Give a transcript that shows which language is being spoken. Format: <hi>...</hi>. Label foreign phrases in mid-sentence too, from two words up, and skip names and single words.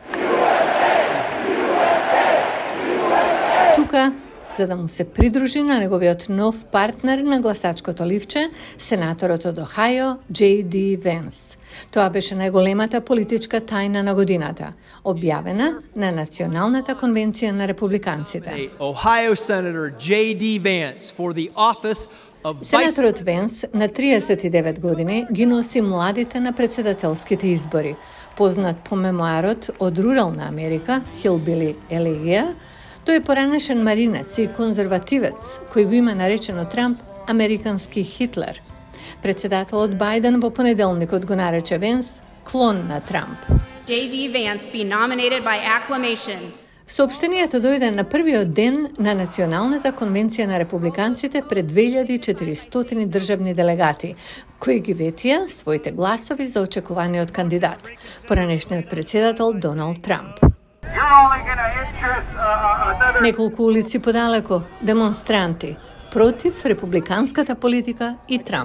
<mk>Тука, за да му се придружи на неговиот нов партнер на гласачкото ливче, сенаторот од Охајо, J.D. Венс. Тоа беше најголемата политичка тајна на годината, објавена на Националната конвенција на републиканците.</mk> <en>Ohio Senator J.D. Vance for the office of</en> <mk>Сенаторот Венс на 39 години ги носи младите на председателските избори. Познат по мемоарот од рурална Америка, Hillbilly Elegia, тој е поранешен маринец и конзервативец, кој го има наречено Трамп американски Хитлер. Председателот Бајден во понеделникот го нарече Венс клон на Трамп.</mk> <en>J.D. Vance be nominated by acclamation.</en> <mk>Соопштенијето дојде на првиот ден на Националната конвенција на републиканците пред 2400 државни делегати, кои ги ветија своите гласови за очекуваниот кандидат, поранешниот председател Доналд Трамп. Неколку улици подалеко, демонстранти против републиканската политика и Трамп.</mk>